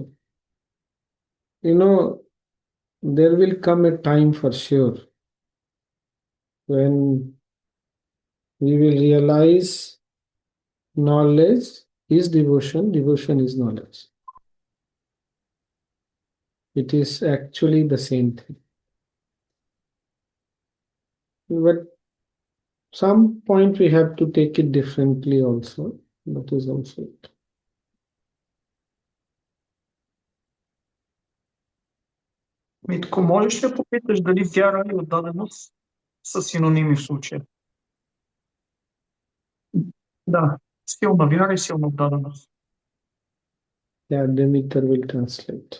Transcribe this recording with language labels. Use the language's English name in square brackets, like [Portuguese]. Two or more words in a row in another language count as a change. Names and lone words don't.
[English] You know, there will come a time for sure when we will realize knowledge is devotion, devotion is knowledge. It is actually the same thing. But some point we have to take it differently also. That is also it. [Bulgarian] Митко, можеш ли да попиташ дали вяра и отдаденост са синоними в случая? Да, силна вяра и силна отдаденост. [English] Yeah, Demeter will translate.